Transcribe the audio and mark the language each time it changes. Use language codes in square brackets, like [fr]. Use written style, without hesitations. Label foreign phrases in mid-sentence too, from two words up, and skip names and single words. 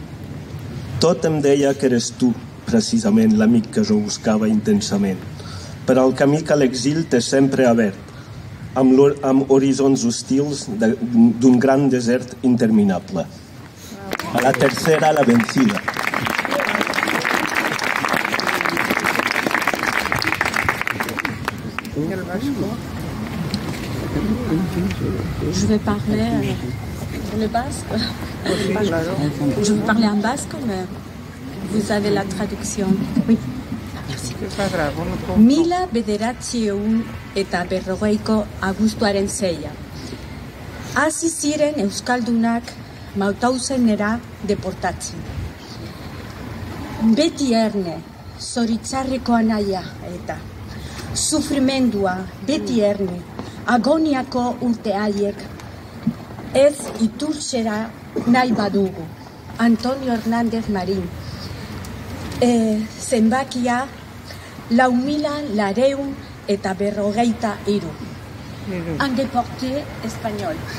[ca] Tot em deia que eres tu, precisament, l'amic que jo buscava intensament, per al camí que l'exil té sempre obert, amb horizons hostils d'un gran desert interminable. A la tercera, la vencida. [fr] Je vais parler pour le basque. Je vais parler en basque, mais vous avez la traduction. Oui. Merci. [eu] Mila bederatziehun eta berrogeiko abuztuaren zeia. Hasi ziren euskaldunak Mauthausenera deportatzen. Beti erne, zoritzarreko anaia eta sufrimendua beti erne, agoniako urte haiek ez iturtzera nahi badugu. Antonio Hernández Marín. Zenbakia 4.400 eta 43. [fr] Un déporté espagnol.